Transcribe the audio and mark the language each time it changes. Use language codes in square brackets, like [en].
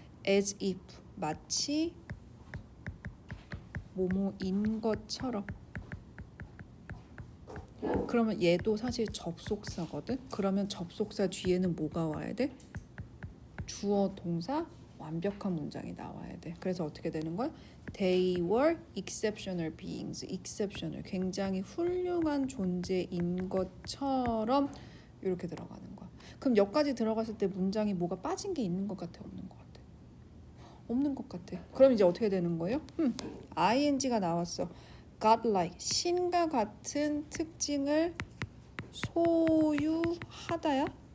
[ko] as if, 마치 뭐뭐인 것처럼. 그러면 얘도 사실 접속사거든. 그러면 접속사 뒤에는 뭐가 와야 돼? 주어 동사 완벽한 문장이 나와야 돼. 그래서 어떻게 되는 거야? [en] They were exceptional beings. [ko] exceptional 굉장히 훌륭한 존재인 것처럼 이렇게 들어가는 거야. 그럼 여기까지 들어갔을 때 문장이 뭐가 빠진 게 있는 것 같아, 없는 것 같아? 없는 것 같아. 그럼 이제 어떻게 되는 거예요? ing가 나왔어. godlike 신과 같은 특징을 소유하다야?